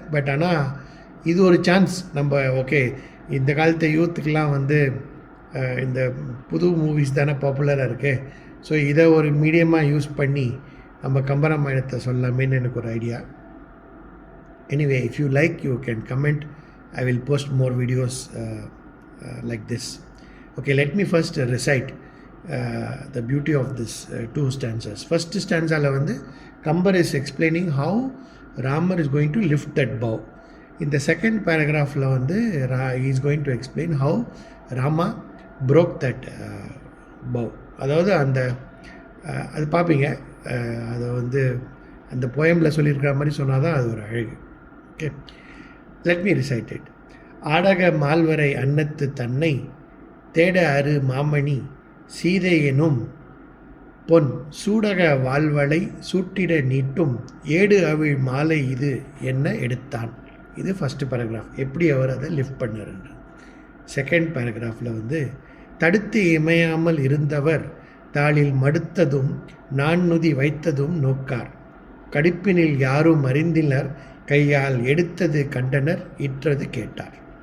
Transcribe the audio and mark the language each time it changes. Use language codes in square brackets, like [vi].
[ta] But ஆனால் இது ஒரு சான்ஸ். நம்ம ஓகே, இந்த காலத்து யூத்துக்கெலாம் இந்த புது மூவிஸ் தானே பாப்புலராக இருக்குது. ஸோ இதை ஒரு மீடியமாக யூஸ் பண்ணி நம்ம கம்பராமாயணத்தை சொல்லலாமேன்னு எனக்கு ஒரு idea. [en] Anyway, if you like, you can comment. I will post more videos like this. Okay, let me first recite the beauty of this two stanzas. First stanza la Kambar is explaining how Ramar is going to lift that bow. In the second paragraph la he is going to explain how Rama broke that bow. [ta] அதாவது அது பார்ப்பீங்க, அது அந்த போயமில் சொல்லியிருக்கிற மாதிரி சொன்னால் தான் அது ஒரு அழகு. [en] Okay, let me recite it. [ta] ஆடக மால்வரை அன்னத்து தன்னை தேட அரு மாமணி சீதை எனும் பொன் சூடக வாழ்வளை சூட்டிட நீட்டும் ஏடு அவிழ் மாலை இது என்ன எடுத்தான். இது ஃபஸ்ட்டு பேராகிராஃப், எப்படி அவர் அதை லிஃப்ட் பண்ணாருன்ற. செகண்ட் பேராகிராஃபில் தடுத்து இமையாமல் இருந்தவர் தாளில் மடுத்ததும் நான்நுதி வைத்ததும் நோக்கார், கடிப்பினில் யாரும் அறிந்தினர் கையால் எடுத்தது கண்டனர் இற்றது கேட்டார்.